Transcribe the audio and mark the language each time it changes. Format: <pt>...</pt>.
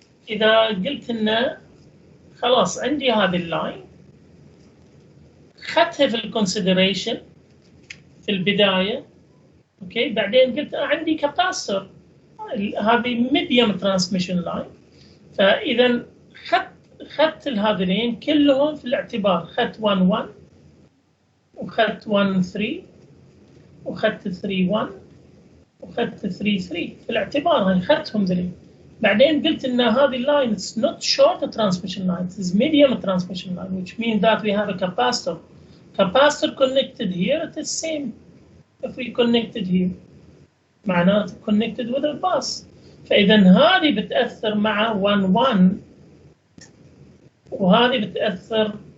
<ar>إذا قلت إنه خلاص عندي هذه اللاين خدتها في الكونسيدريشن في البداية، أوكي، بعدين قلت أنا عندي كاباسيتور، هذه ميديوم ترانسميشن لاين، فإذا خدت هذين كلهم في الاعتبار. خدت 1 وخدت 1 3 وخدت 3 1 وخدت 3 3 في الاعتبار، هاي خدتهم ذلين. بعدين قلت ان هذه اللاين</ar> <en>it's not short transmission line, it's medium transmission line, which means that we have a capacitor connected here. It is same if we connected here</en> <ar>معناته</ar> <en>connected with a bus.</en> <ar>فاذا هذه بتاثر مع 1 1 وهذه بتأثر</ar>